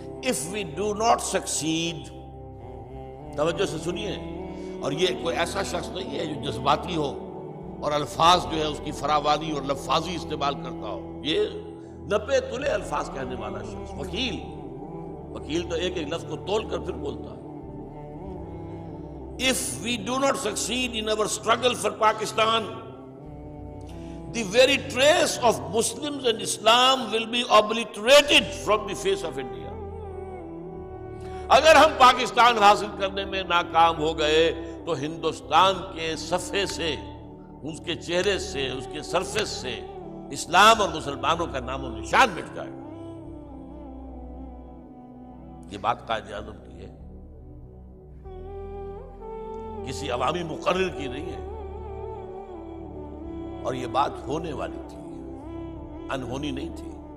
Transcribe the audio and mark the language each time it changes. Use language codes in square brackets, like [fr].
[en] If we do not succeed، [ur] توجہ سے سنیے، اور یہ کوئی ایسا شخص نہیں ہے جو جذباتی ہو اور الفاظ جو ہے اس کی فراوانی اور لفاظی استعمال کرتا ہو، یہ نپے تلے الفاظ کہنے والا شخص، وکیل تو ایک ایک لفظ کو تول کر پھر بولتا ہے. [en] If we do not succeed in our struggle for Pakistan, the very trace of Muslims and Islam will be obliterated from the face of India. [ur] اگر ہم پاکستان حاصل کرنے میں ناکام ہو گئے تو ہندوستان کے صفحے سے، اس کے چہرے سے، اس کے سرفیس سے اسلام اور مسلمانوں کا نام و نشان مٹ جائے گا. یہ بات قائد اعظم کی ہے، کسی عوامی مقرر کی نہیں ہے، اور یہ بات ہونے والی تھی، انہونی نہیں تھی.